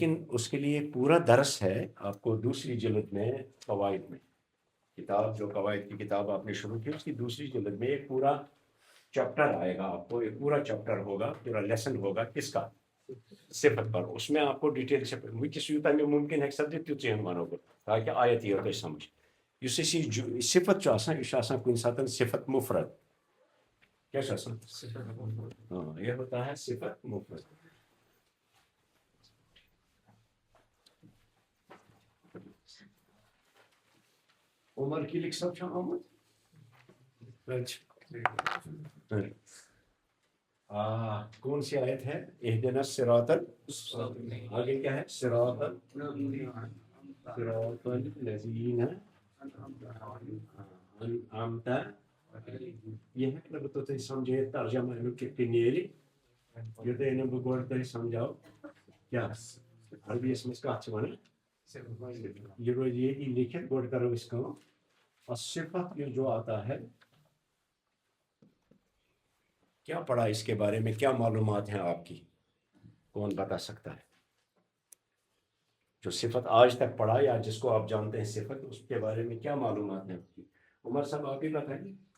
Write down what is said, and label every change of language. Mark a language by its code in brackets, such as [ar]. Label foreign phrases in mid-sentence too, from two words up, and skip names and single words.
[ur] لیکن اس کے لیے پورا درس ہے آپ کو دوسری جلد میں قواعد میں کتاب جو قواعد کی کتاب آپ نے شروع کی اس کی دوسری جلد میں ایک پورا چیپٹر آئے گا آپ کو ایک پورا چیپٹر ہوگا پورا لیسن ہوگا کس کا صفت پر اس میں آپ کو ڈیٹیل سے [ks] وٕنکٮ۪س یوٗتاہ مےٚ مُمکِن ہیٚکہِ سپدِتھ تیُتھُے وَنو بہٕ تاکہِ آیت یِیو تۄہہِ سمجھ یُس اَسہِ یہِ صفت چھُ آسان یہِ چھُ آسان کُنہِ ساتہٕ صفت مفرد کیا چھُ آسان [ur] ہاں یہ ہوتا ہے [ks] صفت مفرد [ur] عمر کلک صاحب [ks] چھا آمُت [ur] کون سی آیت ہے [ar] اہدنا الصراط [ur] آگے کیا ہے [ar] صراط الذین [ks] انعمت [ur] یہ ہے کہ تو تھی سمجھے [ks] ترجمہ امیُک کِتھ کٔنۍ نیرِ یوٚتانۍ نہٕ بہٕ گۄڈٕ تۄہہِ سمجھاو کیٛاہ عربیَس منٛز کَتھ چھِ وَنان یہ روزِ ییٚتی لیکھِتھ گۄڈٕ کرو أسۍ کٲم الصفت [ur] یہ جو آتا ہے کیا پڑھا اس کے بارے میں کیا معلومات ہیں آپ کی کون بتا سکتا ہے جو صفت آج تک پڑھا یا جس کو آپ جانتے ہیں صفت اس کے بارے میں کیا معلومات ہیں آپ کی عمر صاحب آپ بھی بتائیں